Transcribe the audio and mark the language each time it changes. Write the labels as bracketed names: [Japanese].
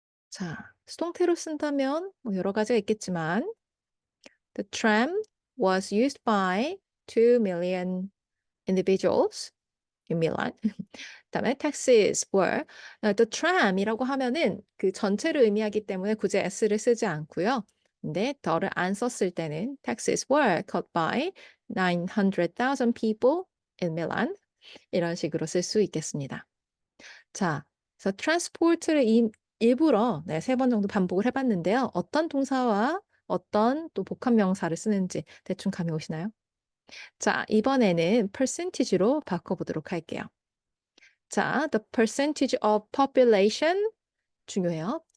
[Korean] 자, 수동태로 쓴다면 뭐 여러 가지가 있겠지만 [English] The tram was used by 2 million individuals in Milan. [Korean] 그다음에 taxis were the tram이라고 하면은 그 전체를 의미하기 때문에 굳이 s를 쓰지 않고요. 근데 the를 안 썼을 때는 [English] taxis were caught by 900,000 people in Milan. [Korean] 이런 식으로 쓸 수 있겠습니다. 자, 그래서 transport를 일부러 네, 3번 정도 반복을 해봤는데요. 어떤 동사와 어떤 또 복합 명사를 쓰는지 대충 감이 오시나요? 자, 이번에는 percentage로 바꿔보도록 할게요. 자, the percentage of population 중요해요.